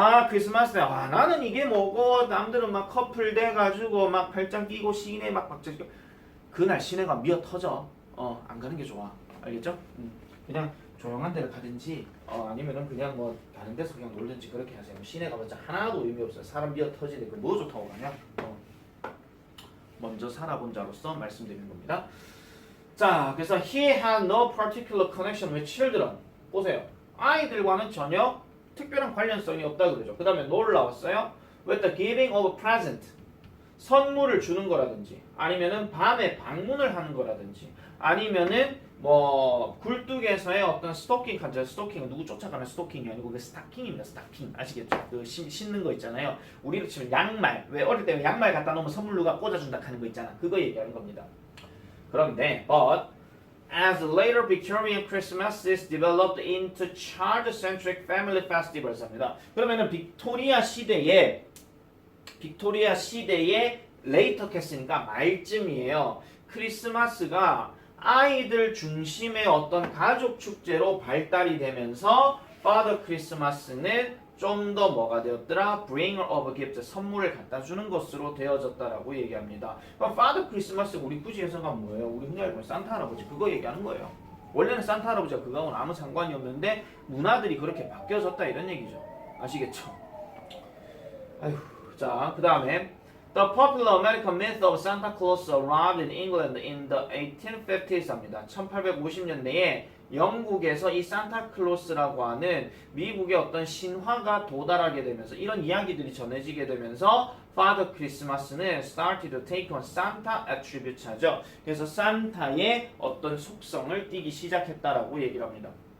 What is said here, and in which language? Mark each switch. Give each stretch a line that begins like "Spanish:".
Korean: 크리스마스에 나는 이게 뭐고 남들은 막 커플 돼가지고 막 팔짱 끼고 시내 막 박자 끼고 그날 시내가 미어 터져. 안 가는 게 좋아. 알겠죠? 그냥 조용한 데를 가든지 아니면은 그냥 뭐 다른 데서 그냥 놀든지 그렇게 하세요. 시내 가봤자 하나도 의미 없어요. 사람 미어 터지는데 그 뭐 좋다고 가냐? 먼저 살아본 자로서 말씀드리는 겁니다. 자, 그래서
English: he had no particular connection with children.
Korean: 보세요. 아이들과는 전혀 특별한 관련성이 없다 그러죠. 그 다음에 놀라웠어요.
English: With the giving of a present.
Korean: 선물을 주는 거라든지 아니면은 밤에 방문을 하는 거라든지 아니면은 뭐 굴뚝에서의 어떤 스토킹 간죠. 스토킹은 누구 쫓아가는 스토킹이 아니고 그 스타킹입니다. 스타킹 아시겠죠? 그 신는 거 있잖아요. 우리로 치면 양말. 왜 어릴 때 양말 갖다 놓으면 선물 누가 꽂아준다 하는 거 있잖아. 그거 얘기하는 겁니다. 그런데
English: but as later Victorian Christmases developed into child-centric family festivals
Korean: 합니다. 그러면은 빅토리아 시대에 레이터 캐스니까 말쯤이에요. 크리스마스가 아이들 중심의 어떤 가족 축제로 발달이 되면서 Father Christmas는 좀 더 뭐가 되었더라?
English: Bringer of Gifts,
Korean: 선물을 갖다 주는 것으로 되어졌다라고 얘기합니다. 그럼 Father Christmas 우리 굳이 해석하면 뭐예요? 우리 흔히 알고 있는 산타 할아버지 그거 얘기하는 거예요. 원래는 산타 할아버지가 그거하고는 아무 상관이 없는데 문화들이 그렇게 바뀌어졌다 이런 얘기죠. 아시겠죠? 아휴, 자, 그 다음에
English: The popular American myth of Santa Claus arrived in England in the 1850s
Korean: 합니다. 1850년대에 영국에서 이 산타클로스라고 하는 미국의 어떤 신화가 도달하게 되면서 이런 이야기들이 전해지게 되면서 Father Christmas는
English: started to take on Santa attributes
Korean: 하죠. 그래서 산타의 어떤 속성을 띠기 시작했다라고 얘기를 합니다.